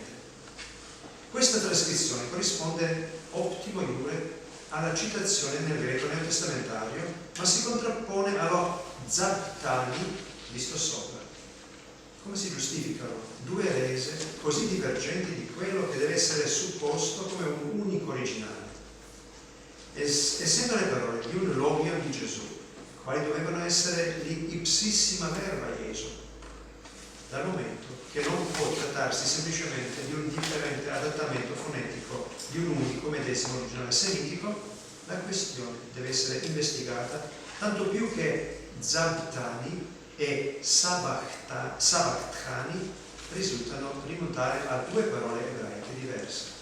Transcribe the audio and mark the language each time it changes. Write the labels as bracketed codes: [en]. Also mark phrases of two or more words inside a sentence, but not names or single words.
[it] Questa trascrizione corrisponde [la] optimo iure [it] alla citazione nel greco neotestamentario, ma si contrappone allo zabtani visto sopra. Come si giustificano due rese così divergenti di quello che deve essere supposto come un unico originale? Essendo le parole di un logio di Gesù, quali dovevano essere l' [la] ipsissima verba Iesu, [it] dal momento che non può trattarsi semplicemente di un differente adattamento fonetico di un unico medesimo originale semitico, la questione deve essere investigata, tanto più che zabtani e sabachthani risultano rimontare a due parole ebraiche diverse.